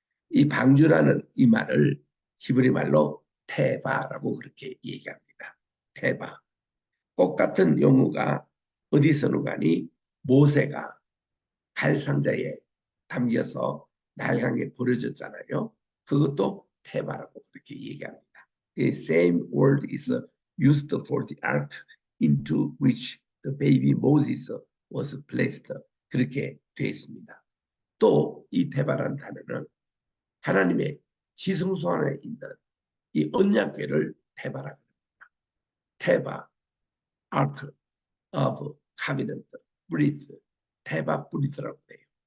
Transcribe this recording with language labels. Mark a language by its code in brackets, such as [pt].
[ko] 이 방주라는 이 말을 히브리 말로 테바라고 그렇게 얘기합니다. 테바. 꽃 같은 용어가 어디서는 가니 모세가 갈상자에 담겨서 날강에 버려졌잖아요. 그것도 테바라고 그렇게 얘기합니다. [en] The same word is used for the ark into which the baby Moses was placed. [ko] 그렇게 되어 있습니다. 또 이 테바라는 단어는 하나님의 지성소 안에 있는 이 언약궤를 테바라고 합니다. 테바, ark of covenant, 브리스, 테바 브리스라고 해요.